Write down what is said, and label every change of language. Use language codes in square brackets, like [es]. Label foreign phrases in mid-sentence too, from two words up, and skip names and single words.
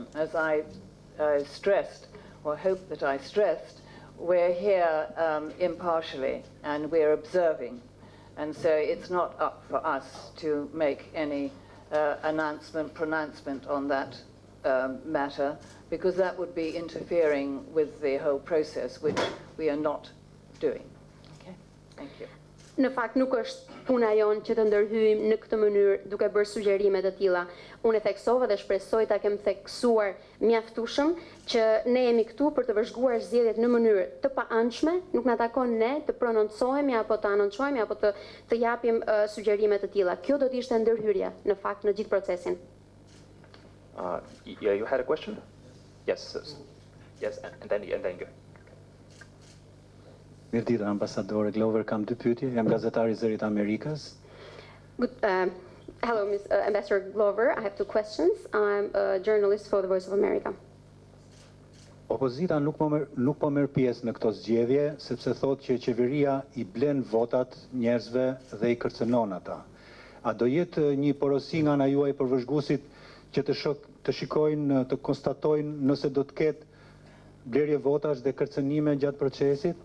[en] As I stressed, or hope that I stressed, we're here impartially and we're observing. And so it's not up for us to make any pronouncement on that matter, because that would be interfering with the whole process, which we are not doing. Okay, thank you. [sq] Në fakt nuk është puna jonë që të ndërhyjmë në këtë mënyrë duke bërë sugjerime të tilla. Unë e theksova dhe shpresoj ta kem theksuar mjaftueshëm që ne jemi këtu për të vëzhguar zgjedhjet në mënyrë të paanshme, nuk na takon ne të prononcohemi apo të anoncohemi apo të japim sugjerime të tilla. Kjo do të ishte ndërhyrje në fakt në gjithë procesin. [en] Yeah, you had a question? Yes, yes, and then you. [sq] Mirë ditë, Ambasadorja Glover, kam dy pyetje. Jam gazetari i Zërit Amerikës. [en] Hello, Ms. Ambassador Glover. I have two questions. I'm a journalist for the Voice of America. [sq] Opozita nuk po merr pjesë në këto zgjedhje sepse thotë që qeveria i blen votat njerëzve dhe i kërcënon ata. A do jetë një porosi nga ana juaj për vëzhguesit që të shikojnë, të konstatojnë nëse do të ketë blerje votash dhe kërcënime gjatë procesit?